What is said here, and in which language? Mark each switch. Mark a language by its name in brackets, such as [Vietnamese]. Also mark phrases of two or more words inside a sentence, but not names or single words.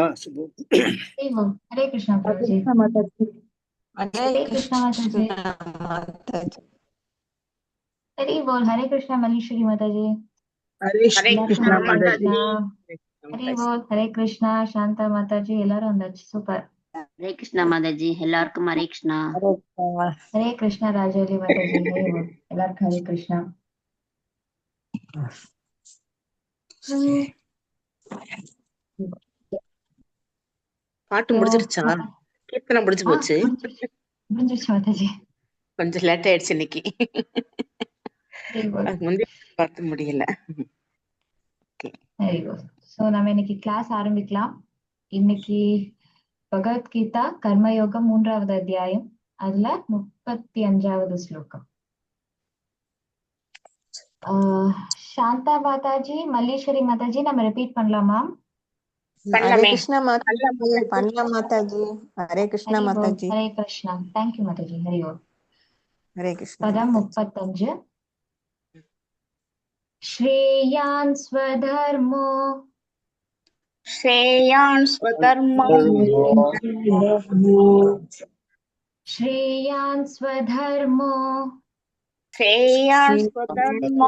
[Hindi] हरे कृष्णा प्रभु जी माता जी हरे कृष्णा माता जी हरि बोल हरे कृष्णा मल्लीश्वरी माता जी हरे कृष्णा माता जी हरि बोल हरे कृष्णा शांता माता जी [Tamil] எல்லாரும் வந்தாச்சு சூப்பர் [Hindi] हरे कृष्णा माता जी எல்லாருக்கும் हरे कृष्णा हरे कृष्णा राजोली माता जी हरे बोल எல்லாருக்கும் हरे कृष्णा [Tamil] பாட்டு முடிஞ்சிருச்சா? கீர்த்தனை முடிஞ்சு போச்சு. முடிஞ்சிருச்சு மாதாஜி. கொஞ்சம் லேட் ஆயிடுச்சு இன்னைக்கு. முந்தைய பார்த்து முடியல. சோ நம்ம இன்னைக்கு கிளாஸ் ஆரம்பிக்கலாம். இன்னைக்கு பகவத்கீதா கர்மயோகம் 3வது அத்தியாயம் அதுல 35வது ஸ்லோகம். சாந்தா மாதாஜி மல்லேஸ்வரி மாதாஜி நம்ம ரிப்பீட் பண்ணலாமா? [Hindi] हरे कृष्णा माताजी [Tamil] பண்ணலாம் மாதாஜி. ஹரே கிருஷ்ணா மாதாஜி. ஹரே கிருஷ்ணா. [English] thank you [Tamil] மாதாஜி. ஹரி ஓம். ஹரே கிருஷ்ணா. [Sanskrit] பதம் 35 श्रेयान् स्वधर्मो श्रेयान् स्वधर्मो श्रेयान् स्वधर्मो